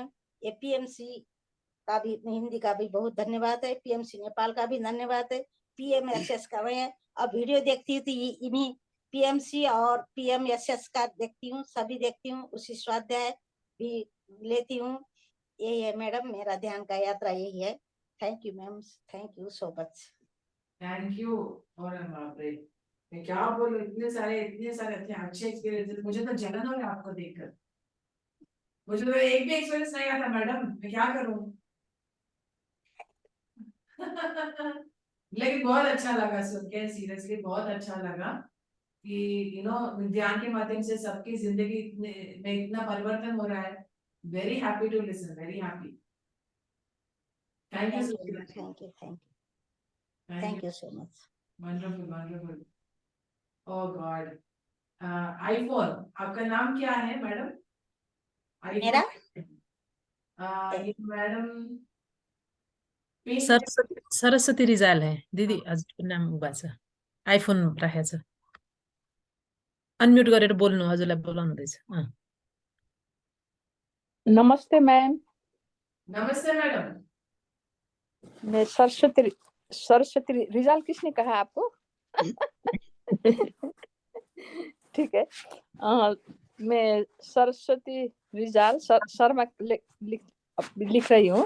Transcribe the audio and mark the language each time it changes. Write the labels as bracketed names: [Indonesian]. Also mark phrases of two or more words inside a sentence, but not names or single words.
[Hindi] ये पीएमसी का भी, हिंदी का भी बहुत धन्यवाद है, पीएमसी नेपाल का भी धन्यवाद है, पीएमएसएस का मैं अब वीडियो देखती हूँ तो इन्हीं पीएमसी और पीएमएसएस का देखती हूँ, सभी देखती हूँ, उसी स्वाध्याय भी लेती हूँ। यही है मैडम, मेरा ध्यान का यात्रा यही है। [English] Thank you ma'am, thank you so much. Thank you. [Hindi] और बाप रे, मैं क्या बोलूं, इतने सारे अच्छे एक्सपीरियंसेस। मुझे तो जलन हो रहा है आपको देखकर। मुझे तो एक भी एक्सपीरियंस नहीं आता मैडम, मैं क्या करूं। लेकिन बहुत अच्छा लगा सुन के, सीरियसली बहुत अच्छा लगा कि ध्यान के माध्यम से सबकी जिंदगी में इतना परिवर्तन हो रहा है। [English] Very happy to listen, very happy. Thank you so much. Thank you so much. Wonderful wonderful. Oh God. [Hindi] आईफोन, आपका नाम क्या है मैडम? मेरा ये मैडम [Nepali] सरस्वती रिजाल है दिदी, हजुरको नाम भएको छ। आइफोन राखेको छ। अनम्युट गरेर बोल्नु, हजुरलाई बोलाउनु हुँदैछ। [Hindi] नमस्ते मैम। नमस्ते मैडम। मैं सरस्वती रिजाल किसने कहा आपको? ठीक है। मैं सरस्वती रिजाल शर्मा लिख रही हूँ।